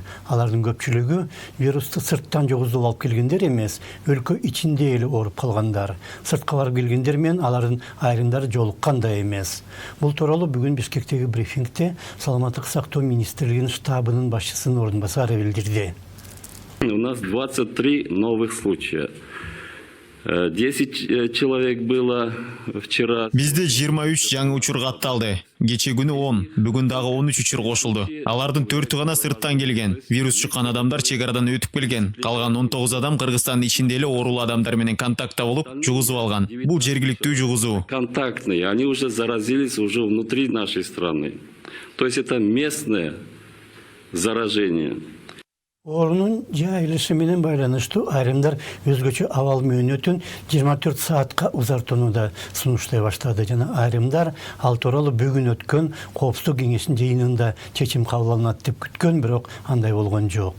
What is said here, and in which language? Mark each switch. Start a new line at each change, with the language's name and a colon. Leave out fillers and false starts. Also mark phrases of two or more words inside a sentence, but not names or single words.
Kyrgyz: Алардын көпчүлүгү вирусту сырттан жогузуп алып келгендер эмес, өлкө ичинде эле ооруп калгандар. Сыртка барып келгендер менен алардын айрымдары жолуккан да эмес. Бул тууралуу бүгүн Бишкектеги брифингде Саламаттык сактоо министрлигинин штабынын башчысынын ордун басары билдирди.
Russian: У нас 23 новых случая. 10 человек было вчера.
Kyrgyz: Бизде 23 жаңы учур катталды. Кече күнү 10, бүгүн дагы 13 учур кошулду. Алардын 4-ü гана сырттан келген. Вирус чыккан адамдар чегарадан өтүп келген. Калган 19 адам Кыргызстандын ичинде эле оорулуу адамдар менен контактта болуп, жугузуп алган. Бул жергиликтүү жугузуу.
Russian: Контактные, они уже заразились уже внутри нашей страны. То есть это местное заражение.
Kyrgyz: Орунун жайылышы менен байланыштуу айрымдар өзгөчө абал мөөнөтүн 24 саатка узартууну да сунуштай баштады. Жана айрымдар ал тууралуу бүгүн өткөн коопсуздук кеңешинин жыйынында чечим кабыл алынат деп күткөн, бирок андай болгон жок.